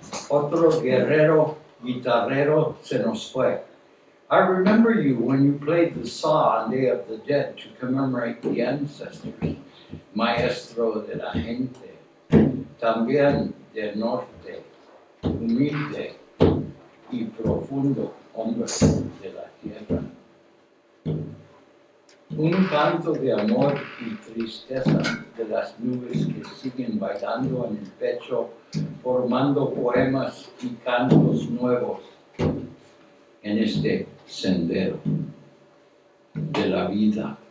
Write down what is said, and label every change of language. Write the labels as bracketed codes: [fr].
[es] Otro guerrero guitarrero se nos fue. [en] I remember you when you played the saw on Day of the Dead to commemorate the ancestors. [es] Maestro de la gente, también del norte, humilde y profundo hombre de la tierra. Un canto de amor y tristeza de las nubes que siguen bailando en el pecho, formando poemas y cantos nuevos en este sendero de la vida.